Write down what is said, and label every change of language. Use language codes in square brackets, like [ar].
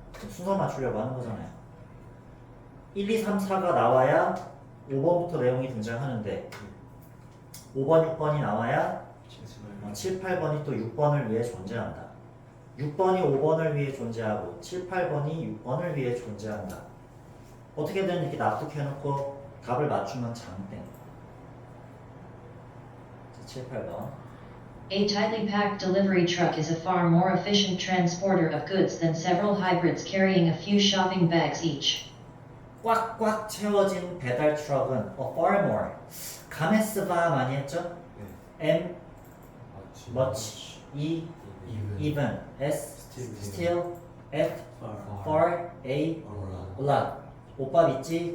[ko] 순서 맞추려고 하는 거잖아요. 1, 2, 3, 4가 나와야 5번부터 내용이 등장하는데 5번, 6번이 나와야 7, 8번이 또 6번을 위해 존재한다. 6번이 5번을 위해 존재하고 7, 8번이 6번을 위해 존재한다. 어떻게든 이렇게 납득해놓고 답을 맞추면 장땡. 7, 8번. [en] A tightly packed delivery truck is a far more efficient transporter of goods than several hybrids carrying a few shopping bags each. [ko] 꽉꽉 채워진 배달 트럭은 far more. 가메스바 많이 했죠? M, much, E, even, S, still, F, far, A, lot. 오빠 믿지?